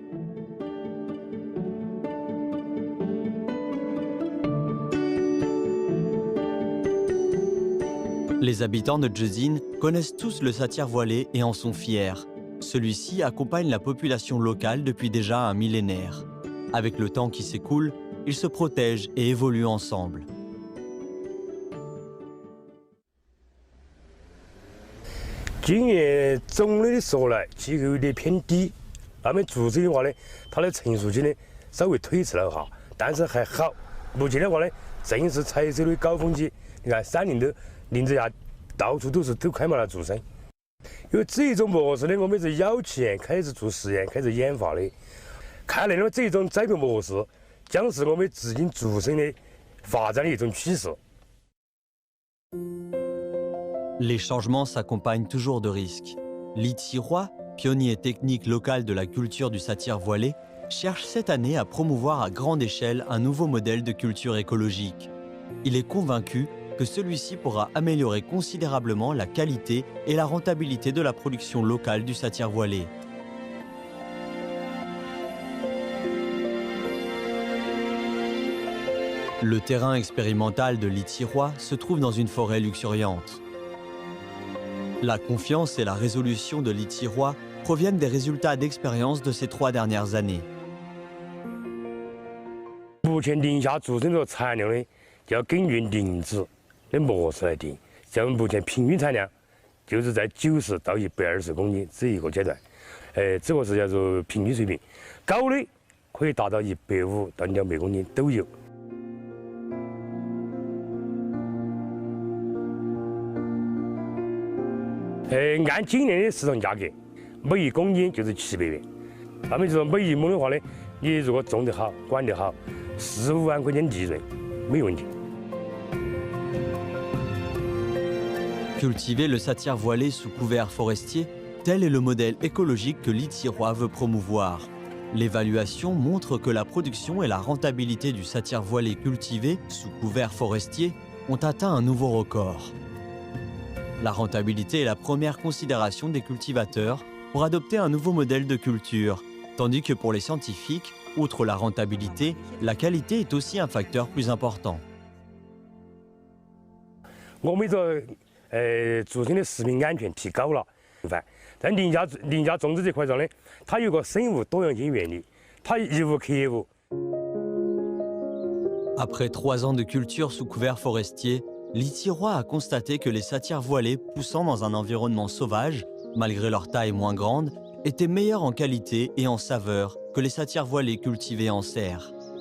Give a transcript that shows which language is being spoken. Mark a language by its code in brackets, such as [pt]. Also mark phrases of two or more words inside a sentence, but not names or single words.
[fr] Les habitants de Jedzin connaissent tous le satyre voilé et en sont fiers. Celui-ci accompagne la population locale depuis déjà un millénaire. Avec le temps qui s'écoule, ils se protègent et évoluent ensemble. [zh] 今年总的说来，气候有点偏低，那么注水的话呢，它的成熟期呢稍微推迟了哈，但是还好。目前的话呢，正是采收的高峰期，你看山林头林子下到处都开满了竹笙。因为这种模式呢，我们是要前开始做实验、开始研发的。看来呢，这种栽培模式将是我们紫荆竹笙的发展的一种趋势。 [fr] Les changements s'accompagnent toujours de risques. Li Tiroi, pionnier technique local de la culture du satyre voilé, cherche cette année à promouvoir à grande échelle un nouveau modèle de culture écologique. Il est convaincu que celui-ci pourra améliorer considérablement la qualité et la rentabilité de la production locale du satyre voilé. Le terrain expérimental de Li Tiroi se trouve dans une forêt luxuriante. La confiance et la résolution de Li Tiroi proviennent des résultats d'expérience de ces 3 dernières années. [zh] 目前林下竹笙的产量呢，就要根据林子的模式来定。像目前平均产量就是在90到120公斤这一个阶段，这个是叫做平均水平，高的可以达到150到200公斤都有。按今年的市场价格，每1公斤就是700元。那么就说每1亩的话呢，你如果种得好、管得好，4、5万块钱利润没问题。 [fr] Cultiver le satyre voilé sous couvert forestier, tel est le modèle écologique que Li Tiroi veut promouvoir. L'évaluation montre que la production et la rentabilité du satyre voilé cultivé sous couvert forestier ont atteint un nouveau record. La rentabilité est la première considération des cultivateurs pour adopter un nouveau modèle de culture, tandis que pour les scientifiques, outre la rentabilité, la qualité est aussi un facteur plus important. [zh] 竹笙的食品安全提高了，在林下种植这块上呢，它有个生物多样性原理，它一无克无。 [fr] Après 3 ans de culture sous couvert forestier, Li Tiroi a constaté que les satyres voilés poussant dans un environnement sauvage, malgré leur taille moins grande, étaient meilleurs en qualité et en saveur que les satyres voilés cultivés en serre.